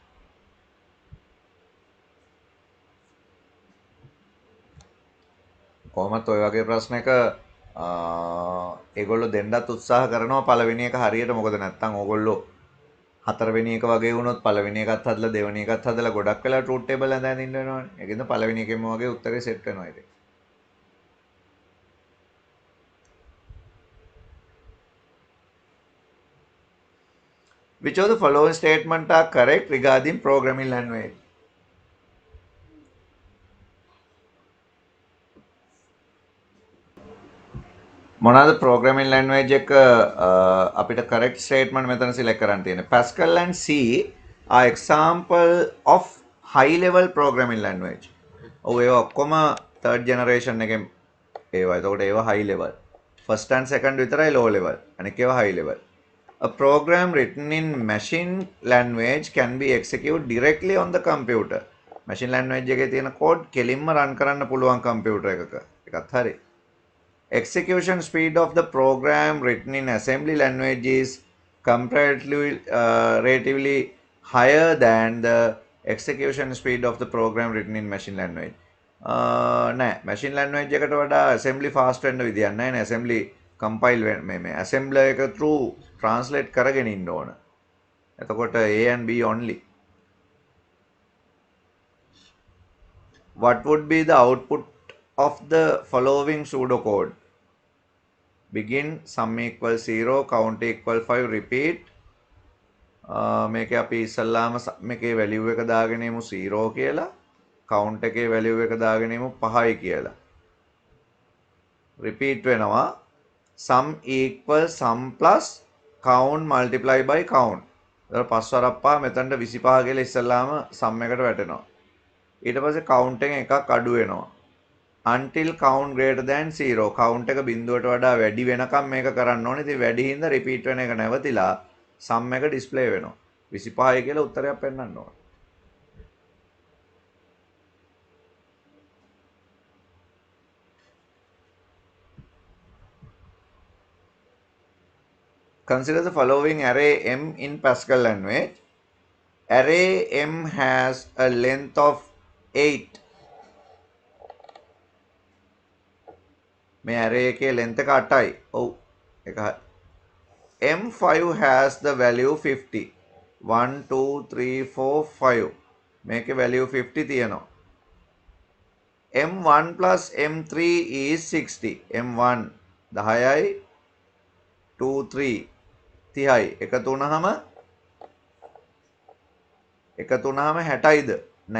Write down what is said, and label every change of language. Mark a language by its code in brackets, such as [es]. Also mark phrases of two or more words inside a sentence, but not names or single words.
[si] කොහොමත් ඔය වගේ ප්‍රශ්නයක ඒගොල්ලෝ දෙන්නත් උත්සාහ කරනවා පළවෙනි එක හරියට. මොකද නැත්තම් ඕගොල්ලෝ හතරවෙනි එක වගේ වුණොත් පළවෙනි එකත් හදලා දෙවෙනි එකත් හදලා ගොඩක් වෙලා [en] truth table [si] අඳින්න ඉන්න වෙනවනේ. ඒකින්ද පළවෙනි එකෙන්ම වගේ උත්තරේ සෙට් වෙනවා ඉතින්. [en] Which of the following statement are correct regarding programming language? [si] මොනවාද [en] programming language [si] එක අපිට [en] correct statement [si] මෙතන select කරන්න තියෙන්නේ. [en] Pascal and C are example of high level programming language. [si] ඔව් ඒවා ඔක්කොම [en] third generation [si] එකෙන් ඒවා. එතකොට ඒවා [en] high level. First and second [si] විතරයි [en] low level. [si] අනික ඒවා [en] high level. A program written in machine language can be executed directly on the computer. Machine language [si] එකේ තියෙන code කෙලින්ම run කරන්න පුළුවන් computer එකක. ඒකත් හරි. [en] Execution speed of the program written in assembly language is comparatively relatively higher than the execution speed of the program written in machine language. [si] නෑ [en] machine language [si] එකට වඩා assembly fast වෙන්න විදියක් නැහැ නේ. [en] assembly compile [si] මේ assembler එක [en] through translate [si] කරගෙන ඉන්න ඕන. [en] එතකොට A and B only. What would be the output of the following pseudocode? Begin, sum equal 0, count equal 5, repeat. [si] මේක අපි ඉස්සල්ලාම sum එකේ value එක දාගෙන ඉමු 0 කියලා. count එකේ value එක දාගෙන ඉමු 5යි කියලා. repeat වෙනවා. [en] sum equal sum plus count multiply by count. [si] එතකොට 5 වරක් 5 මෙතනට 25 කියලා ඉස්සල්ලාම sum එකට වැටෙනවා. ඊට පස්සේ count එකෙන් එකක් අඩු වෙනවා. [en] until count greater than 0. [si] count එක බිඳුවට වඩා වැඩි වෙනකම් මේක කරන්න ඕනේ. ඉතින් වැඩි හින්දා repeat වෙන එක නැවතිලා sum එක display වෙනවා. 25යි කියලා උත්තරයක් පෙන්නන්න ඕනේ. [en] Consider the following array M in Pascal language. Array M has a length of 8. [si] මේ array එකේ length එක 8යි. ඔව්. ඒක හරි. [en] M5 has the value 50. 1 2 3 4 5. [si] මේකේ value 50 තියෙනවා. [en] M1 plus M3 is 60. [si] M1 10යි 2 3 30යි. එකතු වුණාම 60යිද? නෑ.